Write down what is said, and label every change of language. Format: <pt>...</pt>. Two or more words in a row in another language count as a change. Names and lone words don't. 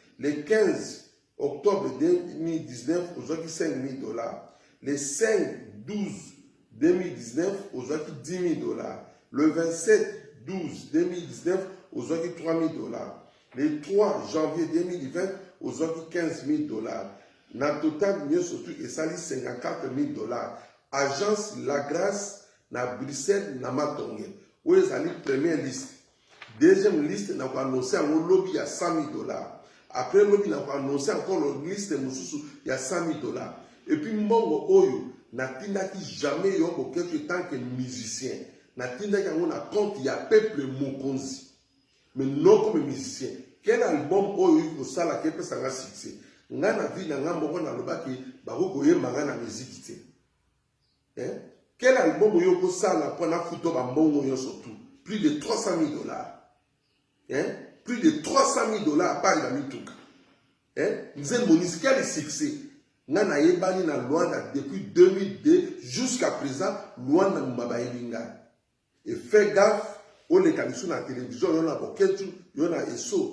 <fr>Le quinze octobre deux mille dix-neuf, ozwaki cinq mille dollars. Le cinq douze deux mille dix-neuf, ozwaki dix mille dollars. Le vingt-sept douze deux mille dix-neuf, ozwaki trois mille dollars. Le trois janvier deux mille vingt,</fr> <ln>ozwaki quinze mille dollars. Na total, nyonso tu esali cinquante-quatre mille dollars. Agence La Grâce na Bruxelles, na Matonge. Oyo ezali</ln> <fr>première liste. Deuxième liste,</fr> <ln>na ko annoncer yango lobi ya cent mille dollars. Après lobi, na ko annoncer</ln> <fr>encore le liste</fr> <ln>mosusu ya cent mille dollars. Et puis mbongo oyo, natindaki jamais yo Bokecho</ln> <fr>tant que musicien.</fr> <ln>Natindaki yango na compte ya peuple mokonzi.</ln> <fr>Mais non comme musicien. Quel album</fr> <ln>oyo oyo kosala ke pesa nga succès? Nga na vie na nga moko nalobaki, bako koyemba nga na musique te. Hein?</ln> <fr>Quel album</fr> <ln>yo kosala mpo na futo ba mbongo nyonso tu?</ln> <fr>Plus de trois cent mille dollars. Hein? Plus de trois cent mille dollars à part la mituka. Hein?</fr> <ln>Nzembo Monis,</ln> <fr>quel succès?</fr> <ln>Nga na yebani na Luanda</ln> <fr>depuis deux mille deux jusqu'à présent,</fr> <ln>Luanda muma ba yebi nga.</ln> <fr>Et fais gaffe,</fr> <ln>oleka biso na télévision, yo na boketu, yo na eso.</ln>